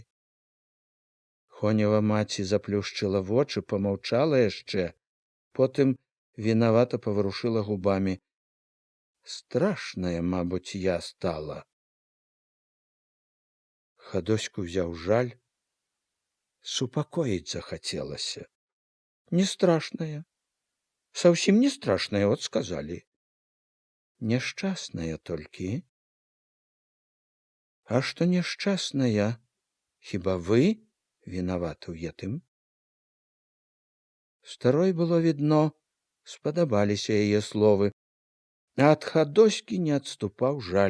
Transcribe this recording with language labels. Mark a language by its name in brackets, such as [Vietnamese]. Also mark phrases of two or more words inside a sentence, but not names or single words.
[Belarusian] Хонева маці заплюшчыла вочы, памаўчала яшчэ, потым вінавата паварушыла губамі. Страшная, мабуть, я стала. Хадоську ўзяў жаль. Супакоіць захацелася. Не страшная. Совсем не страшная, от сказалі. Няшчасная толькі. А што няшчасная? Хіба вы вінаваты ў гэтым? Старой было відно, спадабаліся яе словы, а ад Хадоські не адступаў жаль.